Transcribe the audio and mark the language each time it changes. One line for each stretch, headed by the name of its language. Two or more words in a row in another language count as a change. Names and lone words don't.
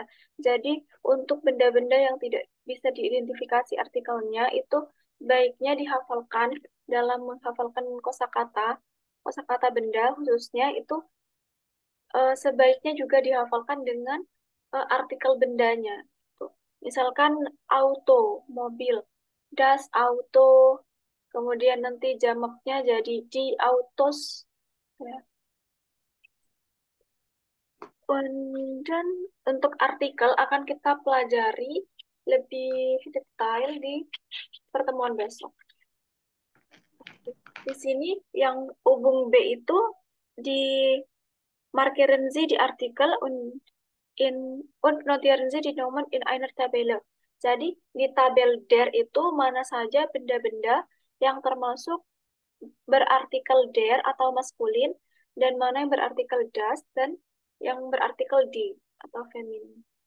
Indonesian: Jadi untuk benda-benda yang tidak bisa diidentifikasi artikelnya itu baiknya dihafalkan dalam menghafalkan kosakata benda khususnya itu sebaiknya juga dihafalkan dengan artikel bendanya. Tuh. Misalkan auto, mobil,
German: das auto,
Indonesian: kemudian nanti jamaknya jadi di autos. Ya. Dan untuk artikel akan kita pelajari lebih detail di pertemuan besok. Di sini yang hubung B itu di
German: markieren Sie die Artikel und notieren Sie die Nomen in einer Tabelle.
Indonesian: Jadi di tabel der itu mana saja benda-benda yang termasuk berartikel der atau maskulin dan mana yang berartikel das dan yang berartikel di atau feminin.